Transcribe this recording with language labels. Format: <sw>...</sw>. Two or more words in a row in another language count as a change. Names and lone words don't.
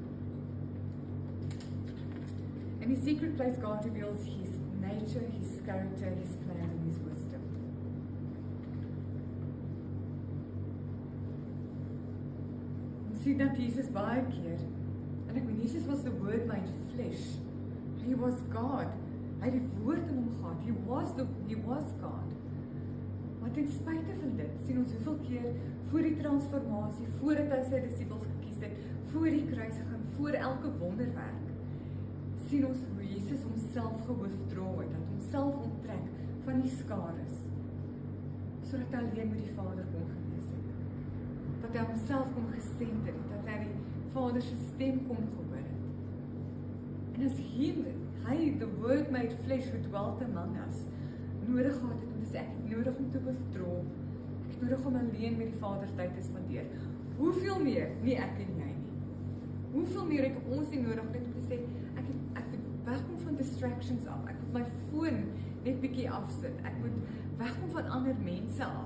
<en>In his secret place, God reveals his nature, his character, his plan, and his wisdom.</en> <af>Ons sien dat Jesus baie keer, en ek meen, Jesus</af> <en>was the word made flesh. He was God.</en> <af>Hy het die woord in hom gehad.</af> <en>He was God.</en> <af>Maar ten spyte van dit, sien ons hoeveel keer voor die transformasie, voordat hy sy disippels gekies het, voor die kruisiging, voor elke wonderwerk, sien ons hoe Jesus homself gewithdraw het, dat homself onttrek van die skares, sodat hy alleen met die Vader kon gewees het. Dat hy homself kon gesend het, dat hy die Vader se stem kon gehoor het. En as hy,</af> <en>the word made flesh who dwelt among us,</en> <af>nodig gehad het om te sê, ek het nodig om te withdraw, ek het nodig om alleen met die Vader tyd te spandeer. Hoeveel meer? Nie ek en jy nie. Hoeveel meer het ons nie nodig net om te sê, ek moet wegkom van distractions af, ek moet my foon net bietjie afsit, ek moet wegkom van ander mense af.</af>